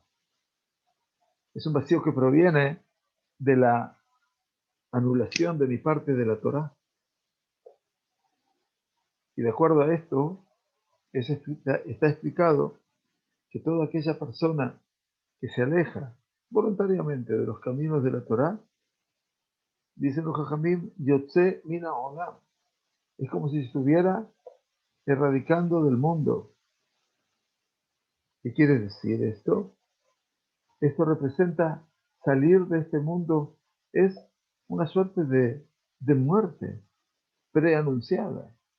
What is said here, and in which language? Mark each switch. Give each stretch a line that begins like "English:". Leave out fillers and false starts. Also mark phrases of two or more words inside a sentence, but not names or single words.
Spanish: Es un vacío que proviene de la anulación de mi parte de la Torá. Y de acuerdo a esto, está explicado que toda aquella persona que se aleja voluntariamente de los caminos de la Torá, dicen los Jajamim,
Hebrew: יוצא מינה עולם,
Spanish: es como si estuviera erradicando del mundo. ¿Qué quiere decir esto? Esto representa salir de este mundo, es una suerte de muerte preanunciada.